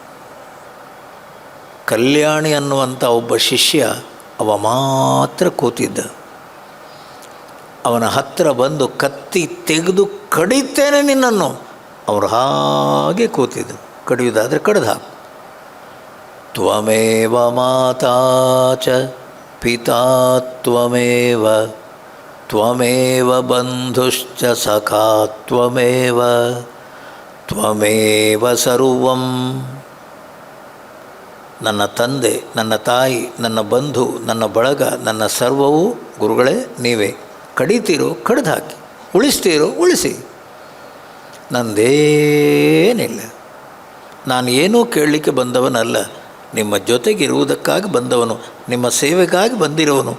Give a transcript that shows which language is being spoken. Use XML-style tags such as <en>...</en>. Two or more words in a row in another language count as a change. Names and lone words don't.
<kn>ಕಲ್ಯಾಣಿ ಅನ್ನುವಂಥ ಒಬ್ಬ ಶಿಷ್ಯ, ಅವ ಮಾತ್ರ ಕೂತಿದ್ದ. ಅವನ ಹತ್ತಿರ ಬಂದು ಕತ್ತಿ ತೆಗೆದು ಕಡಿತೇನೆ ನಿನ್ನನ್ನು, ಅವರು ಹಾಗೆ ಕೂತಿದ್ದು. ಕಡಿಯುವುದಾದರೆ ಕಡ್ದು ಹಾಕು.</kn> <sa>ತ್ವಮೇವ ಮಾತಾ ಚ ಪಿತಾ ತ್ವಮೇವ ತ್ವಮೇವ ಬಂಧುಶ್ಚ ಸಖಾ ತ್ವಮೇವ ತ್ವಮೇವ ಸರ್ವಂ.</sa> <kn>ನನ್ನ ತಂದೆ, ನನ್ನ ತಾಯಿ, ನನ್ನ ಬಂಧು, ನನ್ನ ಬಳಗ, ನನ್ನ ಸರ್ವವೂ ಗುರುಗಳೇ ನೀವೇ. ಕಡಿತೀರೋ ಕಡ್ದು ಹಾಕಿ, ಉಳಿಸ್ತೀರೋ ಉಳಿಸಿ. ನಂದೇನಿಲ್ಲ, ನಾನು ಏನೂ ಕೇಳಲಿಕ್ಕೆ ಬಂದವನಲ್ಲ, ನಿಮ್ಮ ಜೊತೆಗಿರುವುದಕ್ಕಾಗಿ ಬಂದವನು, ನಿಮ್ಮ ಸೇವೆಗಾಗಿ ಬಂದಿರೋವನು.</kn>